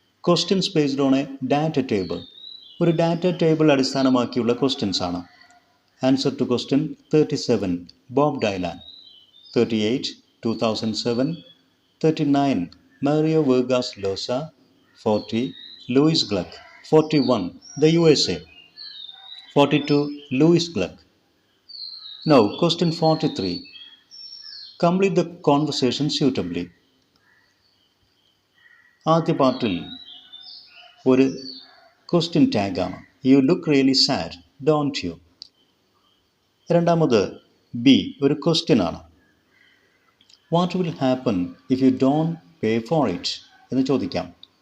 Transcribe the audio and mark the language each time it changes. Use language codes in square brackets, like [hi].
[en] Questions based on a data table. [ml] ഒരു data table അടിസ്ഥാനമാക്കിയുള്ള questions ആണ്. [en] Answer to question 37. Bob Dylan. 38. 2007. 39. Mario Vargas Llosa. 40. Louis Gluck. 41. The USA. 42. Louis Gluck. Now question 43. Complete the conversation suitably. [ml] ആദ്യ പാർട്ടിൽ ഒരു question ടാഗാണ്. [en] You look really sad, don't you. [ml] രണ്ടാമത് B ഒരു question ആണ്. [en] what will happen if you don't pay for it [ml] എന്ന് ചോദിക്കാം.